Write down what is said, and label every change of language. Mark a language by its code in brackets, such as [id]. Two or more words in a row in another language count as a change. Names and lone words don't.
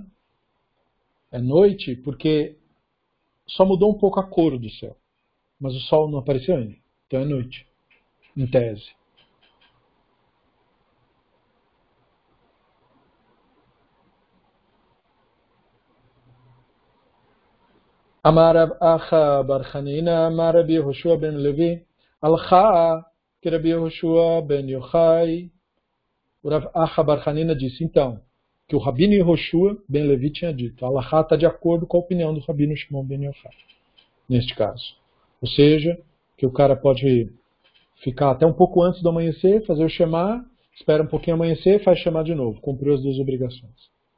[pt] É noite porque só mudou um pouco a cor do céu. Mas o sol não apareceu ainda. Então é noite, em tese. Amar Rav Acha bar Chanina, Amar Rabbi Yehoshua ben Levi, Alcha que Rabbi Yehoshua ben Yochai. O Rav Acha bar Chanina disse, então, que o Rabino Yehoshua ben Levi tinha dito. Alcha está de acordo com a opinião do Rabino Shimon ben Yochai, neste caso. Ou seja, que o cara pode ficar até um pouco antes do amanhecer, fazer o Shema, espera um pouquinho amanhecer, faz Shema de novo, cumpriu as duas obrigações.